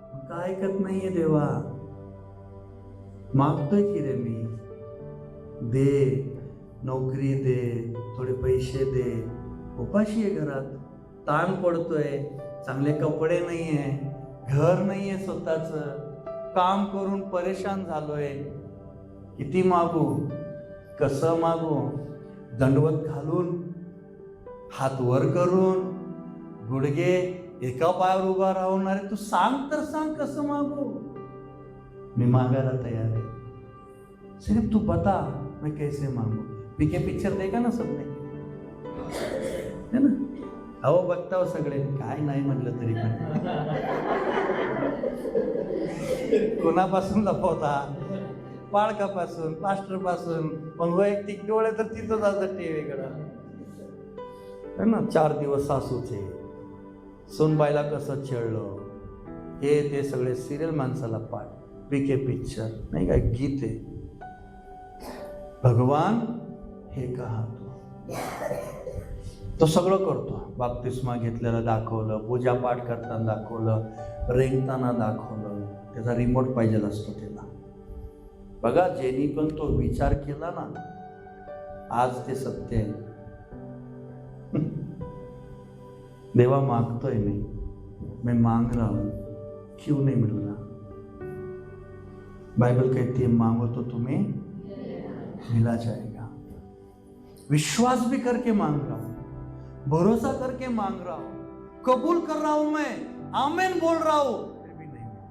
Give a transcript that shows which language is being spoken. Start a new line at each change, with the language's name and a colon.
Marathi: काय ऐकत नाहीये देवा. मागतोय की रे मी, दे नोकरी दे, थोडे पैसे दे, उपाशी आहे घरात, ताण पडतोय, चांगले कपडे नाहीये, घर नाहीये स्वतःच, काम करून परेशान झालोय. किती मागू, कसं मागू? दंडवत घालून, हात वर करून, गुडघे एका पायावर उभा राहणारे, तू सांग तर सांग कसं मागू? मी मागायला तयार आहे.
Hindi: सिर्फ तू बता मैं कैसे मांगू. पीके पिक्चर देखा ना सबने, है ना?
Marathi: अहो बघता हो सगळे, काय नाही म्हटलं तरी पण कोणापासून लपवता? पाळकापासून, पास्टरपासून, पण वैयक्तिक डोळे तर तिथंच असतात टीव्हीकडं,
Hindi: है ना?
Marathi: 4 दिवस सासूचे, सोनबाईला कसं छेडलं, हे ते सगळे सिरियल माणसाला पाठ. पीके पिक्चर नाही काय, गीत आहे. भगवान हे कहा तो सगळं करतो. बाप्तिस्मा घेतलेलं दाखवलं, पूजापाठ करताना दाखवलं, रेंगताना दाखवलं. त्याचा रिमोट पाहिजे असतो त्याला. बघा, ज्यांनी पण तो विचार केला ना, आज ते सत्य आहे. देवा मागतोय
Hindi: मैं मांग रहा हूं, क्यों नहीं मिल रहा? बाइबल कहती है मांगो तो तुम्हें मिला जाएगा. विश्वास भी करके मांग रहा हूं, भरोसा करके मांग रहा हूं, कबूल कर रहा हूं, मैं आमीन बोल रहा हूं, फिर भी नहीं.